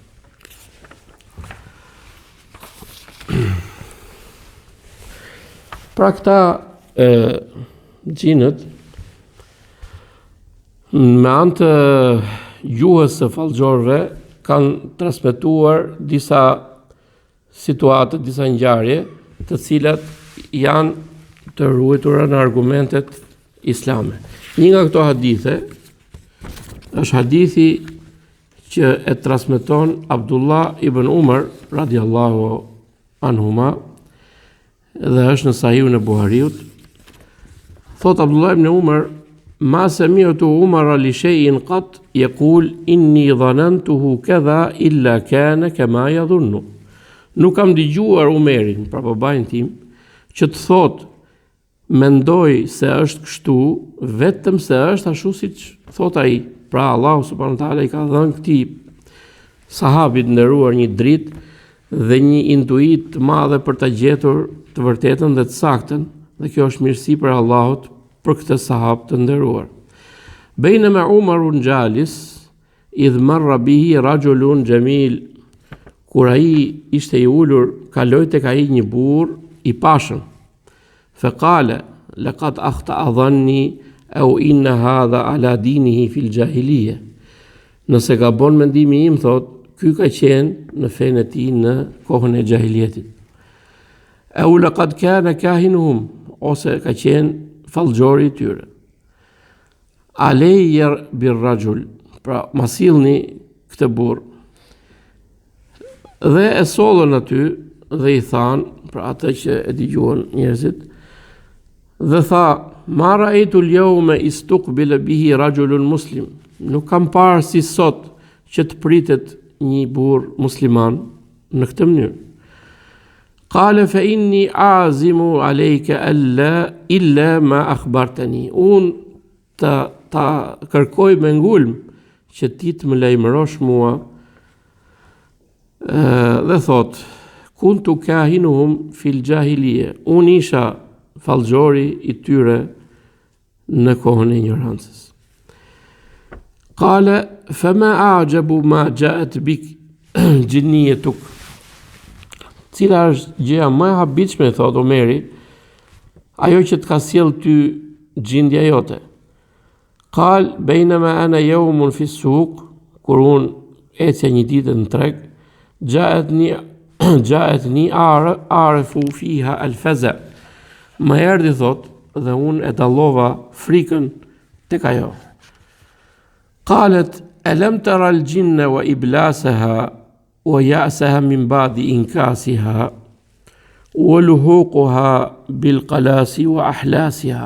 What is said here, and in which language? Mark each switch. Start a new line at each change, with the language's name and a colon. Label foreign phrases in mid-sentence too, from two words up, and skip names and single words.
Albanian: Pra këta xhinët me anë të gjuhës së fallxorëve kanë transmetuar disa situata, disa ngjarje, të cilat janë të ruajtura në argumentet islame. Një nga këto hadithe është hadithi që e transmeton Abdullah ibn Umar
Arabic: رضي الله عنهما
Albanian: dhe është në Sahihun e Buhariut.
Arabic: Thot Abdullah ibn Umar: "ما سمعت عمر لشيء قط يقول إني ظننته كذا إلا كان كما يظن."
Albanian: Nuk kam dëgjuar Umerin, pra babain tim, që të thot mendoj se është kështu, vetëm se është ashtu siç thot ai. Pra Allahu
Arabic: سبحانه وتعالى
Albanian: i ka dhënë këtij sahabit nderuar një dritë dhe një intuit të madhe për ta gjetur të vërtetën dhe të saktën, dhe kjo është mirësi për Allahut për këtë sahab të nderuar.
Arabic: "بينما عمر جالس إذ مر به رجل جميل."
Albanian: Kur ai ishte i ulur, kaloi tek ai një burr i pashëm.
Arabic: "فقال لقد أخطأ ظني أو إن هذا على دينه في الجاهلية."
Albanian: Nëse gabon mendimi im, thot, ky ka qenë në fenë e tij në kohën e jahilietit.
Arabic: "أو لقد كان كاهنهم",
Albanian: ose ka qenë fallxhori i tyre.
Arabic: "علي بالرجل",
Albanian: pra ma sillni këtë burr. Dhe e sollën aty dhe i thanë, pra atë që e dëgjuan njerëzit, dhe tha:
Arabic: "ما رأيت اليوم استقبل به رجل مسلم."
Albanian: Nuk kam parë si sot që të pritet një burr musliman në këtë mënyrë.
Arabic: قال فإني أعزم عليك إلا ما أخبرتني.
Albanian: Unë ta kërkoj me ngulm që ti të më lajmërosh mua. Dhe thot,
Arabic: كنت كاهنهم في الجاهلية.
Albanian: Unë isha fallxori i tyre në kohën e ignorancës.
Arabic: قال فما أعجب ما جاءت بك جنيتك.
Albanian: Cila është gjëja më e habitshme, thot Omeri, ajo që të ka sjell ty gjindja jote.
Arabic: قال بينما أنا يوم في سوق,
Albanian: kur unë ecja një ditë në treg,
Arabic: جاءتني أعرف فيها الفزع.
Albanian: Më erdhi, thot, dhe unë e dallova frikën tek ajo.
Arabic: قالت ألم تر الجن وإبلاسها ويأسها من بعد إنكاسها ولحوقها بالقلاص وأحلاسها.